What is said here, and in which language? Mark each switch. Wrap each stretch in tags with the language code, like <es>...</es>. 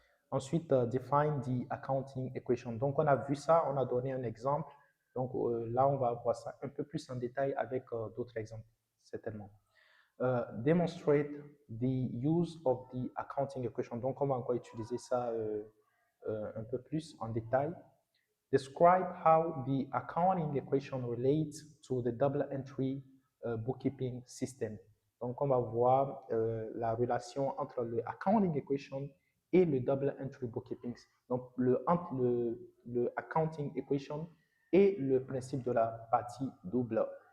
<fr>Ensuite,</fr> <en>define the accounting equation.</en> <fr>Donc, on a vu ça, on a donné un exemple. Donc, là, on va voir ça un peu plus en détail avec d'autres exemples, certainement.</fr> <en>Demonstrate the use of the accounting equation.</en> <fr>Donc, on va encore utiliser ça un peu plus en détail.</fr> <en>Describe how the accounting equation relates to the double entry bookkeeping system.</en> <fr>Donc, on va voir la relation entre le accounting equation et le double entry bookkeeping. Donc, entre le accounting equation et le principe de la partie double.</fr>